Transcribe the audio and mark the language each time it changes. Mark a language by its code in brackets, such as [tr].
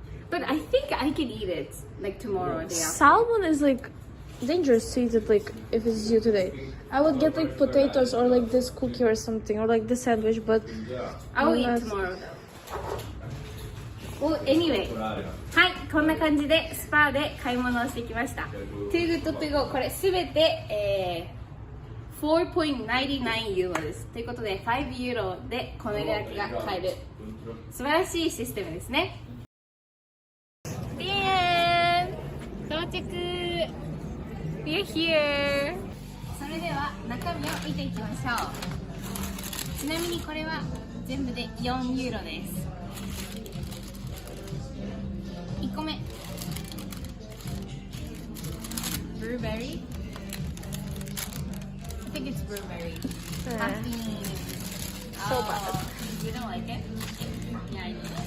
[en] But I think I can eat it like tomorrow or day after. Salmon is like dangerous to eat it like if it's due today. I would get like potatoes or like this cookie or something or like this sandwich, but I will eat Yes. tomorrow though. Well, anyway. [ja] はい、こんな感じでスパーで買い物をしてきました。 Too Good To Go これすべて、4.99 ユーロです。ということで5ユーロでこの焼きが買える素晴らしいシステムですね。でーん到着 [en] We're here [ja] それでは中身を見ていきましょう。ちなみにこれは全部で4ユーロです。 1個目ブルーベリー [en] I think it's blueberry. Caffeine. So bad. You don't like it? Yeah, I do.